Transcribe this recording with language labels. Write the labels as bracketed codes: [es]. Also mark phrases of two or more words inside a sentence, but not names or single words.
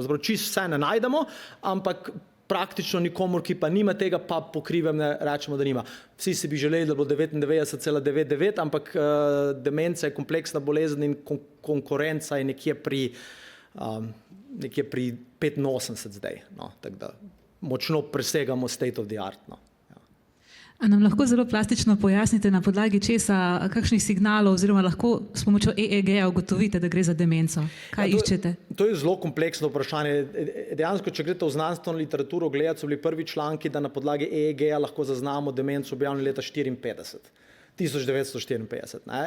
[sl] Zdaj, čisto vse ne najdemo, ampak praktično nikomor, ki pa nima tega, pa po krivem ne rečemo, da nima. Vsi si bi želeli, da bo 99,99, ampak demenca je kompleksna bolezen in konkurenca je nekje pri 85 zdaj. No, tako da močno presegamo [en] state of the art. [sl] No. A nam lahko zelo plastično pojasnite, na podlagi česa, kakšnih signalov, oziroma lahko s pomočjo EEG-ja ugotovite, da gre za demenco? Kaj iščete? To je zelo kompleksno vprašanje. Dejansko, če greste v znanstveno literaturo gledati, so bili prvi članki, da na podlagi EEG-ja lahko zaznamo demenco objavljeni leta 1954.